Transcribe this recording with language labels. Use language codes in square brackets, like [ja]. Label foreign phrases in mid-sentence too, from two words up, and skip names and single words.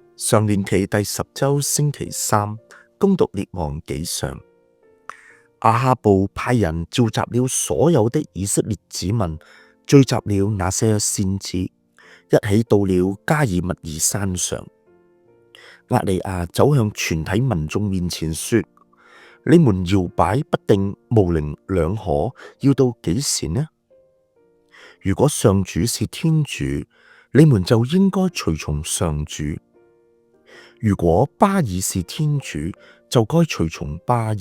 [zh] 常年期第10周星期3，恭讀列王紀上。亞哈布派人召集了所有的以色列子民，聚集了那些先知，一起到了加爾默耳山上。厄里亞走向全體民眾面前說：你們搖擺不定，模棱兩可，要到幾時呢？如果上主是天主，你們就應該隨從上主；如果巴爾是天主，就該隨從巴爾。